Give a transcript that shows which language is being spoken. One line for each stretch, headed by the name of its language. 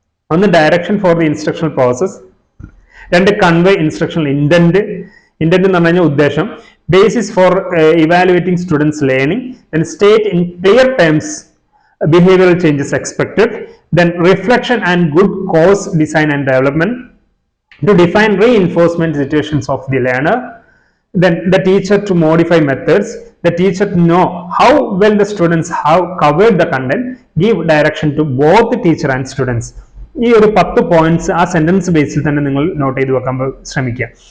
English: ഒന്ന് direction for the instructional process. 2 convey instructional intent. Intent
Malayalam: എന്ന് പറഞ്ഞു കഴിഞ്ഞാൽ ഉദ്ദേശം.
English: Basis for evaluating students learning. Then state in clear terms behavioural changes expected. Then reflection and good course design and development. To define reinforcement situations of the learner. Then the teacher to modify methods. The teacher to know how well the students have covered the content. Give direction to both the teacher and students.
Malayalam: ഈ ഒരു 10 points ആ sentence ബേസിൽ തന്നെ നിങ്ങൾ not ചെയ്ത് വെക്കാൻ ശ്രമിക്കുക.